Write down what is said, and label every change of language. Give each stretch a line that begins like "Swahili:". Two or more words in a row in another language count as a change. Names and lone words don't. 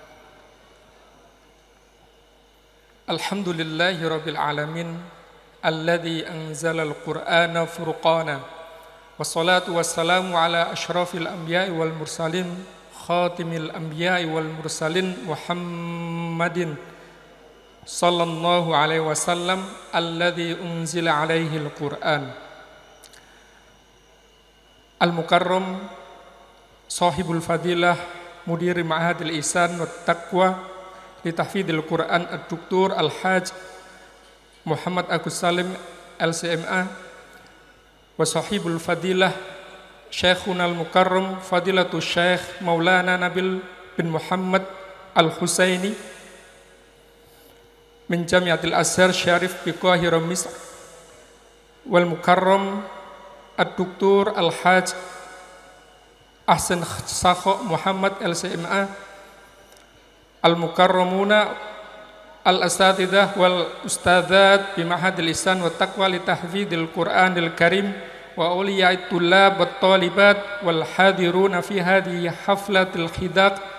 Arabic: الحمد لله رب العالمين الذي أنزل القرآن فرقانا. والصلاة والسلام على أشرف الأنبياء والمرسلين خاتم الأنبياء والمرسلين محمد صلى الله عليه وسلم الذي أنزل عليه القرآن. المكرم صاحب الفضيلة مدير معهد الإحسان والتقوى لتحفيظ القرآن الدكتور الحاج محمد أجوس سالم LCMA وصاحب الفضيلة شيخنا المكرم فضيلة الشيخ مولانا نبيل بن محمد الحسيني من جامعة الأزهر الشريف بالقاهرة مصر والمكرم الدكتور الحاج أحسن سخا محمد LCMA المكرمون الأساتذة والأستاذات بمعهد الإحسان والتقوى لتحفيظ القرآن الكريم وأولياء الطلاب والطالبات والحاضرون في هذه حفلة الحذاق.